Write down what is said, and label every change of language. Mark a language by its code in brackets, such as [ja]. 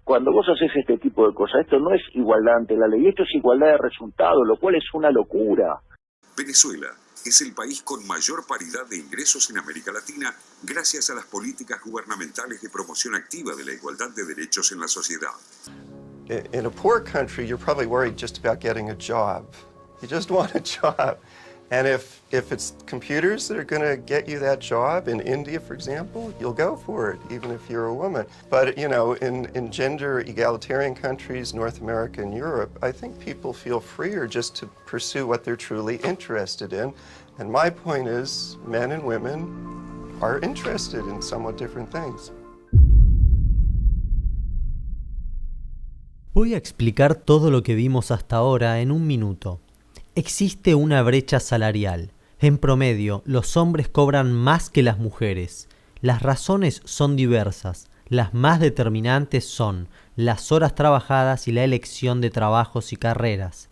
[es] Cuando vos haces este tipo de cosas, esto no es igualdad ante la ley, esto es igualdad de resultado, lo cual es una locura. Venezuela es el país con mayor paridad de ingresos en América Latina gracias a las políticas gubernamentales de promoción activa de la igualdad de derechos en la sociedad. [en] In a poor country, you're probably worried just about getting a job. You just want a job. And if it's computers that are going to get you that job in India, for example, you'll go for it, even if you're a woman. But, you know, in gender egalitarian countries, North America and Europe, I think people feel freer just to pursue what they're truly interested in. And my point is, men and women are interested in somewhat different things. [es] Voy a explicar todo lo que vimos hasta ahora en un minuto. Existe una brecha salarial. En promedio, los hombres cobran más que las mujeres. Las razones son diversas. Las más determinantes son las horas trabajadas y la elección de trabajos y carreras.